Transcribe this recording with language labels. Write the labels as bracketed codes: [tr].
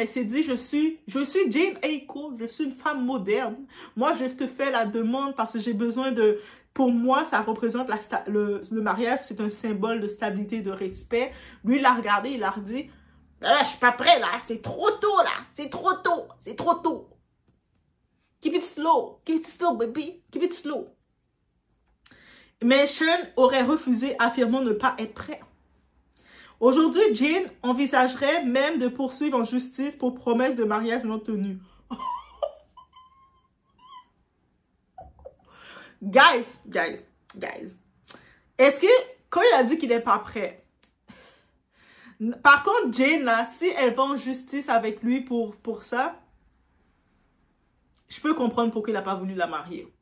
[fr] Elle s'est dit, je suis Jane Echo, je suis une femme moderne. Moi, je te fais la demande parce que j'ai besoin de... Pour moi, ça représente le mariage, c'est un symbole de stabilité et de respect. Lui, il l'a regardé, il a dit, je suis pas prêt là, c'est trop tôt là, c'est trop tôt, c'est trop tôt. [en] Keep it slow, baby, keep it slow. [fr] Mais Shane aurait refusé, affirmant ne pas être prêt. Aujourd'hui, Jane envisagerait même de poursuivre en justice pour promesse de mariage non tenue. [en] Guys. [fr] Est-ce que, quand il a dit qu'il n'est pas prêt, par contre, Jane, là, si elle va en justice avec lui pour ça, je peux comprendre pourquoi il n'a pas voulu la marier.